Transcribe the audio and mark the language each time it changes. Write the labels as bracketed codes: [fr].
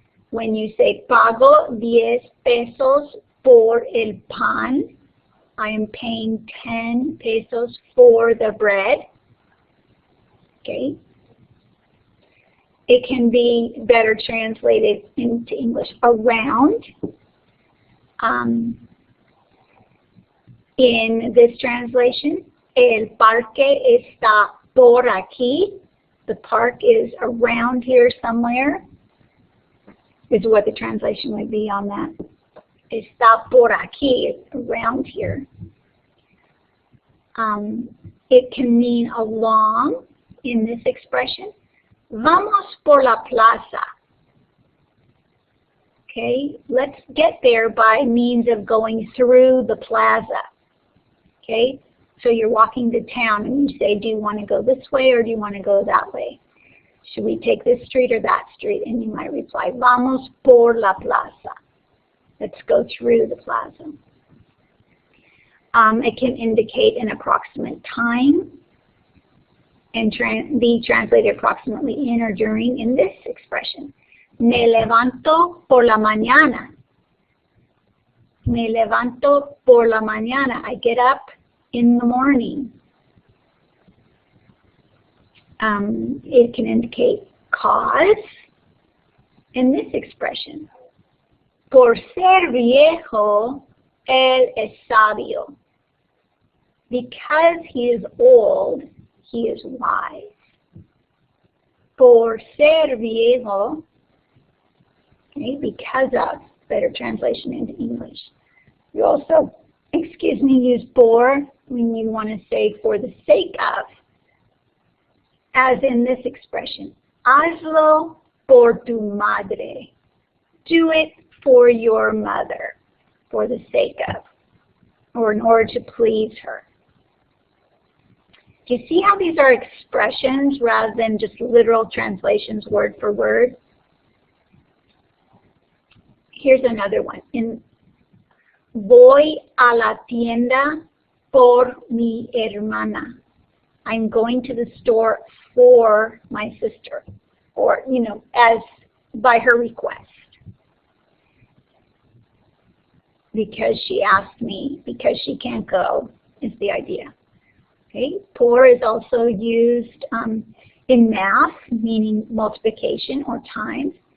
[en] When you say [es] pago 10 pesos por el pan, [en] I am paying 10 pesos for the bread. Okay. It can be better translated into English around. In this translation, [es] el parque está por aquí. [en] The park is around here somewhere, is what the translation would be on that. [es] Está por aquí, [en] around here. It can mean along in this expression. [es] Vamos por la plaza. [en] Okay, let's get there by means of going through the plaza. Okay, so you're walking to town and you say, do you want to go this way or do you want to go that way? Should we take this street or that street? And you might reply, [es] vamos por la plaza. [en] Let's go through the plaza. It can indicate an approximate time and be translated approximately in or during in this expression. [es] Me levanto por la mañana. Me levanto por la mañana. [en] I get up in the morning. It can indicate cause in this expression. [es] Por ser viejo, él es sabio. [en] Because he is old, he is wise. [es] Por ser viejo, [en] okay, because of, better translation into English. You also, use por when you want to say for the sake of, as in this expression. [es] Hazlo por tu madre. [en] Do it for your mother, for the sake of, or in order to please her. Do you see how these are expressions rather than just literal translations word for word? Here's another one. [es] Voy a la tienda por mi hermana. [en] I'm going to the store for my sister, or, you know, as by her request. Because she asked me, because she can't go, is the idea. Okay, por is also used in math, meaning multiplication or times.